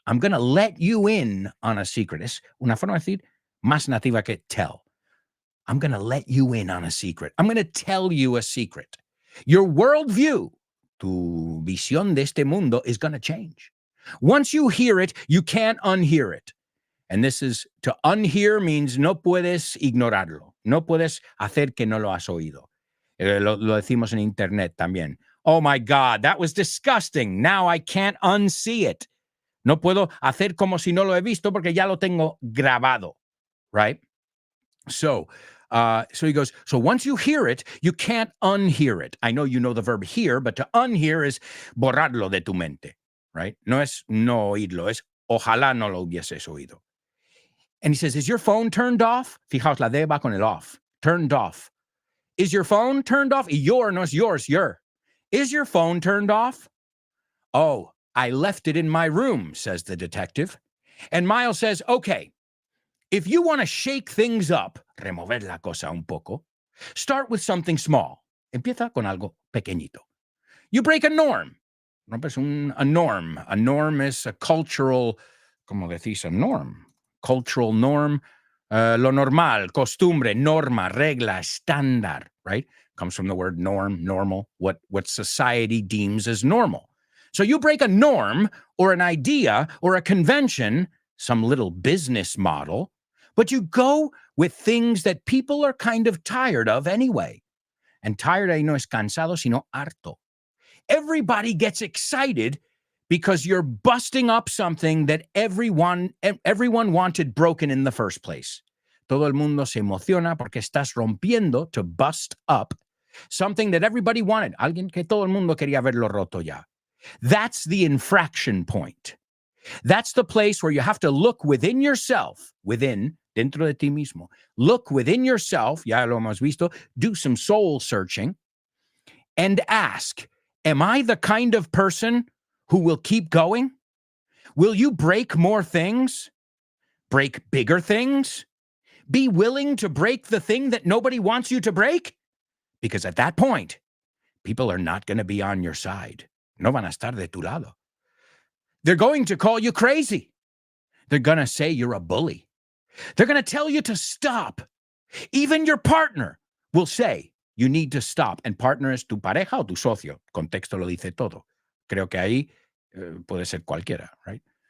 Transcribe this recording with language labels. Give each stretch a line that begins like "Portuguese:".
English: I'm going to let you in on a secret.
Spanish: Es una forma de decir más nativa que tell.
English: I'm going to let you in on a secret. I'm going to tell you a secret. Your worldview,
Spanish: tu visión de este mundo,
English: is going to change. Once you hear it, you can't unhear it. And this is, to unhear means
Spanish: no puedes ignorarlo. No puedes hacer que no lo has oído. Lo decimos en internet también.
English: Oh my God, that was disgusting. Now I can't unsee it.
Spanish: No puedo hacer como si no lo he visto porque ya lo tengo grabado, right?
English: So he goes, so once you hear it, you can't unhear it. I know you know the verb hear, but to unhear is
Spanish: borrarlo de tu mente,
English: right?
Spanish: No es no oírlo, es ojalá no lo hubieses oído.
English: And he says, is your phone turned off?
Spanish: Fijaos, la D va con el off.
English: Turned off. Is your phone turned off? Your,
Spanish: no es
English: yours, your. Is your phone turned off? Oh, I left it in my room, says the detective. And Miles says, okay, if you want to shake things up,
Spanish: remover la cosa un poco,
English: start with something small.
Spanish: Empieza con algo pequeñito.
English: You break a norm.
Spanish: Rompes
English: a norm. A norm is a cultural,
Spanish: ¿cómo decís
English: a norm? Cultural norm.
Spanish: Lo normal, costumbre, norma, regla, estándar, right?
English: Comes from the word norm, normal, what society deems as normal. So you break a norm or an idea or a convention, some little business model, but you go with things that people are kind of tired of anyway. And tired
Spanish: ahí no es cansado, sino harto.
English: Everybody gets excited because you're busting up something that everyone wanted broken in the first place.
Spanish: Todo el mundo se emociona porque estás rompiendo,
English: to bust up,
Spanish: something that everybody wanted. Alguien que todo el mundo quería verlo roto ya.
English: That's the infraction point. That's the place where you have to look within yourself, within,
Spanish: dentro de ti mismo.
English: Look within yourself,
Spanish: ya lo hemos visto,
English: do some soul searching, and ask, am I the kind of person who will keep going? Will you break more things? Break bigger things? Be willing to break the thing that nobody wants you to break? Because at that point, people are not going to be on your side.
Spanish: No van a estar de tu lado.
English: They're going to call you crazy. They're going to say you're a bully. They're going to tell you to stop. Even your partner will say you need to stop. And partner
Spanish: es tu pareja o tu socio. Contexto lo dice todo. Creo que ahí puede ser cualquiera, right?